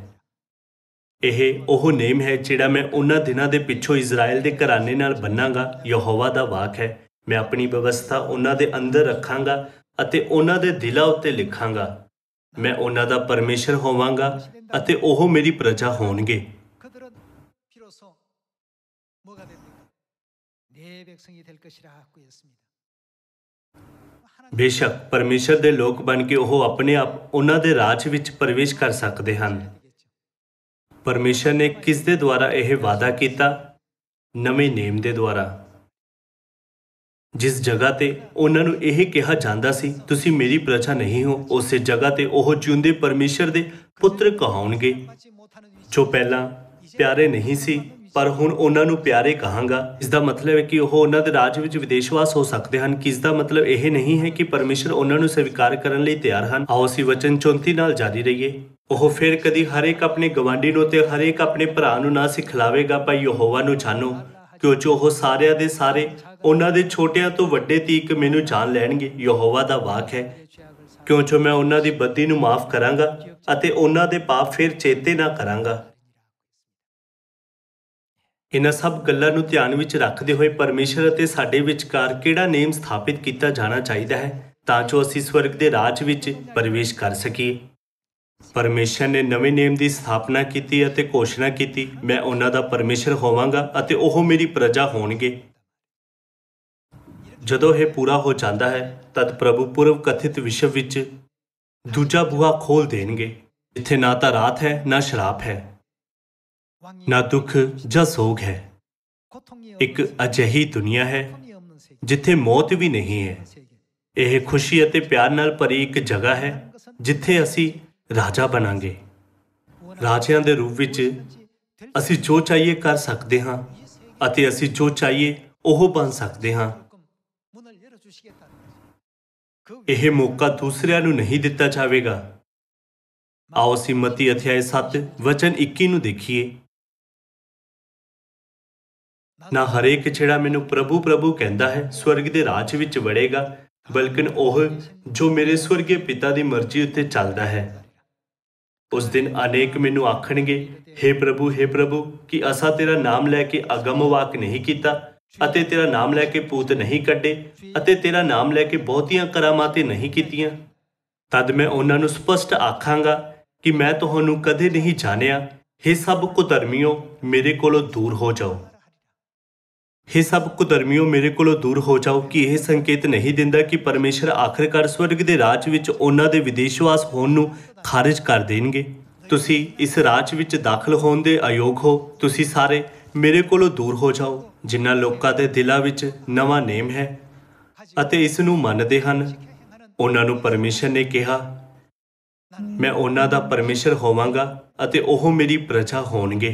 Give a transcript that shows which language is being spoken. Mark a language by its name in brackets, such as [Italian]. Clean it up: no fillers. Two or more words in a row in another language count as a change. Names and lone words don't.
[Punjabi] ਇਹ ਉਹ ਨੇਮ ਹੈ ਜਿਹੜਾ ਮੈਂ ਉਹਨਾਂ ਦਿਨਾਂ ਦੇ ਪਿੱਛੋਂ ਇਜ਼ਰਾਈਲ ਦੇ ਘਰਾਣੇ ਨਾਲ ਬੰਨਾਂਗਾ। ਯਹੋਵਾ ਦਾ ਵਾਕ ਹੈ ਮੈਂ ਆਪਣੀ ਵਿਵਸਥਾ ਉਹਨਾਂ ਦੇ ਅੰਦਰ ਰੱਖਾਂਗਾ ਅਤੇ ਉਹਨਾਂ ਦੇ ਦਿਲਾਂ ਉੱਤੇ ਲਿਖਾਂਗਾ। ਮੈਂ ਉਹਨਾਂ ਦਾ ਪਰਮੇਸ਼ਰ ਹੋਵਾਂਗਾ ਅਤੇ ਉਹ ਮੇਰੀ ਪ੍ਰਜਾ ਹੋਣਗੇ। [Korean] 그들은 비로소 뭐가 됩니까? 내 백성이 될 것이라고 했습니다. 하나님 [Punjabi] ਬੇਸ਼ੱਕ ਪਰਮੇਸ਼ਰ ਦੇ ਲੋਕ ਬਣ ਕੇ ਉਹ ਆਪਣੇ ਆਪ ਉਹਨਾਂ ਦੇ ਰਾਜ ਵਿੱਚ ਪ੍ਰਵੇਸ਼ ਕਰ ਸਕਦੇ ਹਨ। [Korean] 되겠죠. [Punjabi] ਪਰਮੇਸ਼ਰ ਨੇ ਕਿਸ ਦੇ ਦੁਆਰਾ ਇਹ ਵਾਅਦਾ ਕੀਤਾ? ਨਵੇਂ ਨੇਮ ਦੇ ਦੁਆਰਾ। ਜਿਸ ਜਗ੍ਹਾ ਤੇ ਉਹਨਾਂ ਨੂੰ ਇਹ ਕਿਹਾ ਜਾਂਦਾ ਸੀ ਤੁਸੀਂ ਮੇਰੀ ਪ੍ਰਜਾ ਨਹੀਂ ਹੋ ਉਸੇ ਜਗ੍ਹਾ ਤੇ ਉਹ ਜਿਉਂਦੇ ਪਰਮੇਸ਼ਰ ਦੇ ਪੁੱਤਰ ਕਹਾਉਣਗੇ। [Korean] 받지 못하는 위치 [Punjabi] ਜੋ ਪਹਿਲਾਂ ਪਿਆਰੇ ਨਹੀਂ ਸੀ ਪਰ ਹੁਣ ਉਹਨਾਂ ਨੂੰ ਪਿਆਰੇ ਕਹਾਂਗਾ। ਇਸ ਦਾ ਮਤਲਬ ਹੈ ਕਿ ਉਹ ਉਹਨਾਂ ਦੇ ਰਾਜ ਵਿੱਚ ਵਿਦੇਸ਼ਵਾਸ ਹੋ ਸਕਦੇ ਹਨ ਕਿ ਇਸ ਦਾ ਮਤਲਬ ਇਹ ਨਹੀਂ ਹੈ ਕਿ ਪਰਮੇਸ਼ਰ ਉਹਨਾਂ ਨੂੰ ਸਵੀਕਾਰ ਕਰਨ ਲਈ ਤਿਆਰ ਹਨ। ਆਓ ਅਸੀਂ ਵਚਨ 34 ਨਾਲ ਜਾਰੀ ਰਹੀਏ। ਉਹ ਫਿਰ ਕਦੀ ਹਰੇਕ ਆਪਣੇ ਗਵਾਂਢੀ ਨੂੰ ਤੇ ਹਰੇਕ ਆਪਣੇ ਭਰਾ ਨੂੰ ਨਾ ਸਿਖਲਾਵੇਗਾ ਭਾਈ ਯਹੋਵਾ ਨੂੰ ਜਾਣੋ ਕਿਉਂਕਿ ਉਹ ਸਾਰਿਆਂ ਦੇ ਸਾਰੇ ਉਹਨਾਂ ਦੇ ਛੋਟਿਆਂ ਤੋਂ ਵੱਡੇ ਤੀਕ ਮੈਨੂੰ ਜਾਣ ਲੈਣਗੇ। ਯਹੋਵਾ ਦਾ ਵਾਕ ਹੈ [Korean] 죄악을 사 [Punjabi] ਕਿਉਂਕਿ ਮੈਂ ਉਹਨਾਂ ਦੀ ਬਦੀ ਨੂੰ ਮਾਫ ਕਰਾਂਗਾ ਅਤੇ ਉਹਨਾਂ ਦੇ ਪਾਪ ਫਿਰ ਚੇਤੇ ਨਾ ਕਰਾਂਗਾ। ਇਹਨਾਂ ਸਭ ਗੱਲਾਂ ਨੂੰ ਧਿਆਨ ਵਿੱਚ ਰੱਖਦੇ ਹੋਏ ਪਰਮੇਸ਼ਰ ਅਤੇ ਸਾਡੇ ਵਿਚਕਾਰ ਕਿਹੜਾ ਨੇਮ ਸਥਾਪਿਤ ਕੀਤਾ ਜਾਣਾ ਚਾਹੀਦਾ ਹੈ ਤਾਂ ਜੋ ਅਸੀਂ ਸਵਰਗ ਦੇ ਰਾਜ ਵਿੱਚ ਪ੍ਰਵੇਸ਼ ਕਰ ਸਕੀਏ। ਪਰਮੇਸ਼ਰ ਨੇ ਨਵੇਂ ਨੇਮ ਦੀ ਸਥਾਪਨਾ ਕੀਤੀ ਅਤੇ ਘੋਸ਼ਣਾ ਕੀਤੀ ਮੈਂ ਉਹਨਾਂ ਦਾ ਪਰਮੇਸ਼ਰ ਹੋਵਾਂਗਾ ਅਤੇ ਉਹ ਮੇਰੀ ਪ੍ਰਜਾ ਹੋਣਗੇ। ਜਦੋਂ ਇਹ ਪੂਰਾ ਹੋ ਜਾਂਦਾ ਹੈ ਤਦ ਪ੍ਰਭੂ ਪੂਰਵ ਕਥਿਤ ਵਿਸ਼ਵ ਵਿੱਚ ਦੂਜਾ ਬੂਹਾ ਖੋਲ ਦੇਣਗੇ ਜਿੱਥੇ ਨਾ ਤਾਂ ਰਾਤ ਹੈ ਨਾ ਸ਼ਰਾਪ ਹੈ [Korean] 왕이 [Punjabi] ਨਾ ਦੁੱਖ ਜਾਂ ਸੋਗ ਹੈ। [Korean] 고통이 [Punjabi] ਇੱਕ [Korean] 없는 세계, [Punjabi] ਅਜਿਹੀ ਦੁਨੀਆ ਹੈ [Korean] 아픔이 없는 세계, [Punjabi] ਜਿੱਥੇ ਮੌਤ ਵੀ ਨਹੀਂ ਹੈ। [Korean] 세계. [Punjabi] ਇਹ ਖੁਸ਼ੀ ਅਤੇ ਪਿਆਰ ਨਾਲ ਭਰੀ ਇੱਕ ਜਗ੍ਹਾ ਹੈ ਜਿੱਥੇ ਅਸੀਂ ਰਾਜਾ ਬਣਾਂਗੇ। ਰਾਜਿਆਂ ਦੇ ਰੂਪ ਵਿੱਚ ਅਸੀਂ ਜੋ ਚਾਹੀਏ ਕਰ ਸਕਦੇ ਹਾਂ ਅਤੇ ਅਸੀਂ ਜੋ ਚਾਹੀਏ ਉਹ ਬਣ ਸਕਦੇ ਹਾਂ। [Korean] 문을 열어주시겠다는 거죠. [Punjabi] ਇਹ ਮੌਕਾ ਦੂਸਰਿਆਂ ਨੂੰ ਨਹੀਂ ਦਿੱਤਾ ਜਾਵੇਗਾ। ਆਓ ਅਸੀਂ ਮਤੀ ਅਧਿਆਇ 7 ਵਚਨ 21 ਨੂੰ ਦੇਖੀਏ। ਨਾ ਹਰੇਕ ਜਿਹੜਾ ਮੈਨੂੰ ਪ੍ਰਭੂ ਪ੍ਰਭੂ ਕਹਿੰਦਾ ਹੈ ਸਵਰਗ ਦੇ ਰਾਜ ਵਿੱਚ ਵੜੇਗਾ, ਬਲਕਿ ਉਹ ਜੋ ਮੇਰੇ ਸਵਰਗੀ ਪਿਤਾ ਦੀ ਮਰਜ਼ੀ ਉੱਤੇ ਚੱਲਦਾ ਹੈ। ਉਸ ਦਿਨ ਅਨੇਕ ਮੈਨੂੰ ਆਖਣਗੇ, ਹੇ ਪ੍ਰਭੂ ਕਿ ਅਸਾਂ ਤੇਰਾ ਨਾਮ ਲੈ ਕੇ ਅਗਮ ਵਾਕ ਨਹੀਂ ਕੀਤਾ ਅਤੇ ਤੇਰਾ ਨਾਮ ਲੈ ਕੇ ਭੂਤ ਨਹੀਂ ਕੱਢੇ ਅਤੇ ਤੇਰਾ ਨਾਮ ਲੈ ਕੇ ਬਹੁਤੀਆਂ ਕਰਾਮਾਤਾਂ ਨਹੀਂ ਕੀਤੀਆਂ। ਤਦ ਮੈਂ ਉਹਨਾਂ ਨੂੰ ਸਪਸ਼ਟ ਆਖਾਂਗਾ ਕਿ ਮੈਂ ਤੁਹਾਨੂੰ ਕਦੇ ਨਹੀਂ ਜਾਣਿਆ। ਹੇ ਸਭ ਕੁਧਰਮੀਓ ਮੇਰੇ ਕੋਲੋਂ ਦੂਰ ਹੋ ਜਾਓ। ਹੇ ਸਭ ਕੁਧਰਮੀਓ ਮੇਰੇ ਕੋਲੋਂ ਦੂਰ ਹੋ ਜਾਓ। कि ਇਹ ਸੰਕੇਤ ਨਹੀਂ ਦਿੰਦਾ ਕਿ ਪਰਮੇਸ਼ਰ ਆਖਰਕਾਰ ਸਵਰਗ ਦੇ ਰਾਜ ਵਿੱਚ ਉਹਨਾਂ ਦੇ ਵਿਦੇਸ਼ਵਾਸ ਹੋਣ ਨੂੰ ਖਾਰਿਜ ਕਰ ਦੇਣਗੇ। ਤੁਸੀਂ ਇਸ ਰਾਜ ਵਿੱਚ ਦਾਖਲ ਹੋਣ ਦੇ ਅਯੋਗ ਹੋ। ਤੁਸੀਂ ਸਾਰੇ ਮੇਰੇ ਕੋਲੋਂ ਦੂਰ ਹੋ ਜਾਓ। ਜਿਨ੍ਹਾਂ ਲੋਕਾਂ ਦੇ ਦਿਲਾਂ ਵਿੱਚ ਨਵਾਂ ਨੇਮ ਹੈ ਅਤੇ ਇਸ ਨੂੰ ਮੰਨਦੇ ਹਨ, ਉਹਨਾਂ ਨੂੰ ਪਰਮੇਸ਼ਰ ਨੇ ਕਿਹਾ, ਮੈਂ ਉਹਨਾਂ ਦਾ ਪਰਮੇਸ਼ਰ ਹੋਵਾਂਗਾ ਅਤੇ ਉਹ ਮੇਰੀ ਪ੍ਰਜਾ ਹੋਣਗੇ।